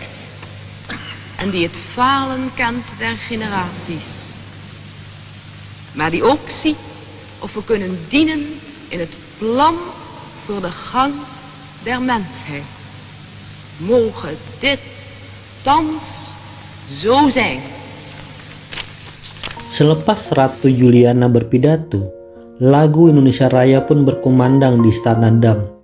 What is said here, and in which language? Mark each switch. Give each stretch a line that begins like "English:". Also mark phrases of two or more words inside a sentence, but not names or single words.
Dutch: En die het falen kent der generaties. Maar die ook ziet of we kunnen dienen in het plan voor de gang der mensheid. Mogen dit thans zo zijn.
Indonesian: Selepas Ratu Juliana berpidato, lagu Indonesia Raya pun berkumandang di Istana Dam.